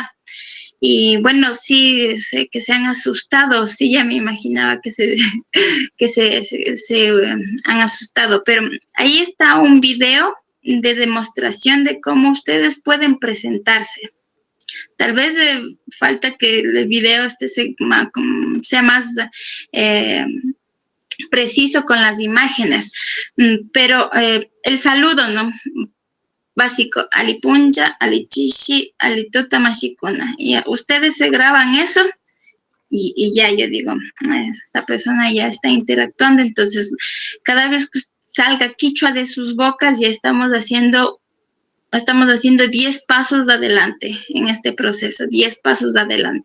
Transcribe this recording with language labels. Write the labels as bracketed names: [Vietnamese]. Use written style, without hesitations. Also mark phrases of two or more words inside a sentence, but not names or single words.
[Spanish] Y bueno, sí, sé que se han asustado, sí, ya me imaginaba que se han asustado, pero ahí está un video de demostración de cómo ustedes pueden presentarse. Tal vez falta que el video sea más preciso con las imágenes, pero el saludo, ¿no? Básico, [Quechua] alipunja, alichishi, alituta mashikuna. [Spanish] Y ustedes se graban eso y ya yo digo, esta persona ya está interactuando, entonces cada vez que salga quichua de sus bocas ya estamos haciendo 10 pasos adelante en este proceso, 10 pasos adelante.